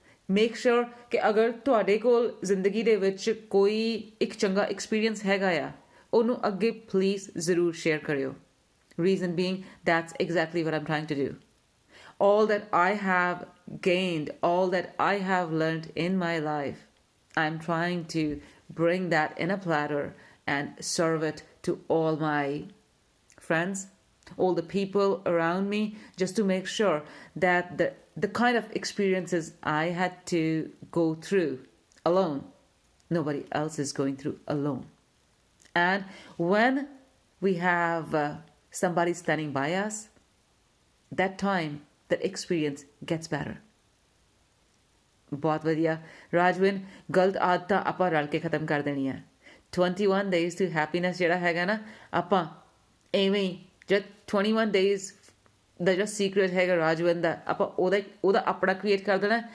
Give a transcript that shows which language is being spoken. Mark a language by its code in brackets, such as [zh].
[en] Make sure [pa] ਕਿ ਅਗਰ ਤੁਹਾਡੇ ਕੋਲ ਜ਼ਿੰਦਗੀ ਦੇ ਵਿੱਚ ਕੋਈ ਇੱਕ ਚੰਗਾ ਐਕਸਪੀਰੀਅੰਸ ਹੈਗਾ ਆ, ਉਹਨੂੰ ਅੱਗੇ ਪਲੀਜ਼ ਜ਼ਰੂਰ ਸ਼ੇਅਰ ਕਰਿਓ. [en] Reason being, that's exactly what I'm trying to do. All that I have gained, all that I have learned in my life, I'm trying to bring that in a platter and serve it to all my friends, all the people around me, just to make sure that the kind of experiences I had to go through alone, nobody else is going through alone. And when we have somebody standing by us, that time, that experience gets better. [pa] बहुत ਵਧੀਆ ਰਾਜਵਿਨ, ਗਲਤ ਆਦਤਾਂ ਆਪਾਂ ਰਲ ਕੇ ਖਤਮ ਕਰ ਦੇਣੀਆਂ. 21 days to happiness ਜਿਹੜਾ ਹੈਗਾ ਨਾ, ਆਪਾਂ ਐਵੇਂ ਜਦ 21 days ਦਾ ਜਿਹੜਾ ਸੀਕ੍ਰੇਟ ਹੈਗਾ ਰਾਜਵਿਨ ਦਾ, ਆਪਾਂ ਉਹਦਾ ਆਪਣਾ ਕ੍ਰੀਏਟ ਕਰ ਦੇਣਾ.